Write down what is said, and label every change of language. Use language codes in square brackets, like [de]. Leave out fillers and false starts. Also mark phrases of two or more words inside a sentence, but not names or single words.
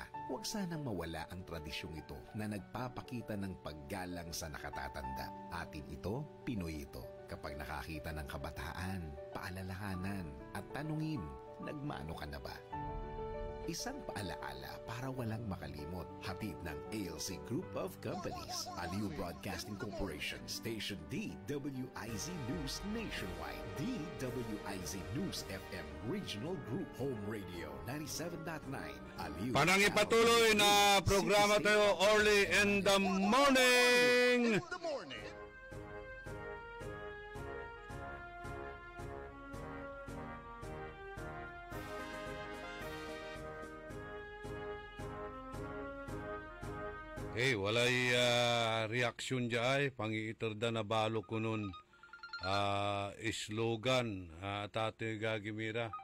[tl] Huwag sanang mawala ang tradisyong ito na nagpapakita ng paggalang sa nakatatanda. Atin ito, Pinoy ito. Kapag nakakita ng kabataan, paalalahanan at tanungin, nagmano ka na ba? Isang paalaala para walang makalimot. Hatid ng ALC Group of Companies. Aliw Broadcasting Corporation. Station DWIZ News Nationwide. DWIZ News FM Regional Group. Home Radio 97.9. Aliw. Panang ipatuloy na programa tayo [en] early in the morning. Walay reaksyon dyan pangiitarda na balo ko nun slogan Tate Gagimira.